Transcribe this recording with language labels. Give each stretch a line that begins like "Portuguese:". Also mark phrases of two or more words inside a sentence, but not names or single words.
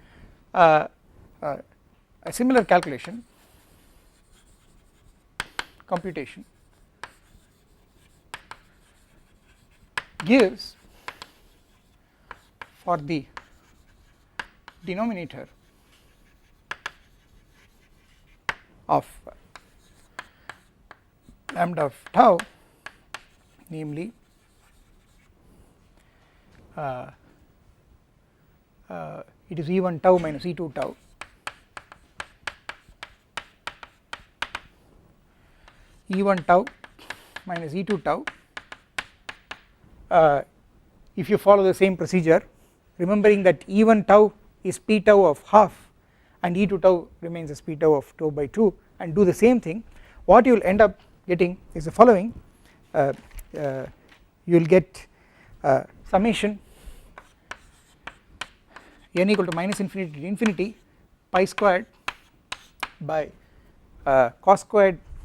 English: A similar calculation computation gives for the denominator of lambda of tau, namely it is E1 tau minus E2 tau E1 tau minus E2 tau. If you follow the same procedure, remembering that E1 tau is p tau of half and E2 tau remains as p tau of tau by 2, and do the same thing, what you will end up getting is the following. You will get summation n equal to minus infinity to infinity pi squared by cos squared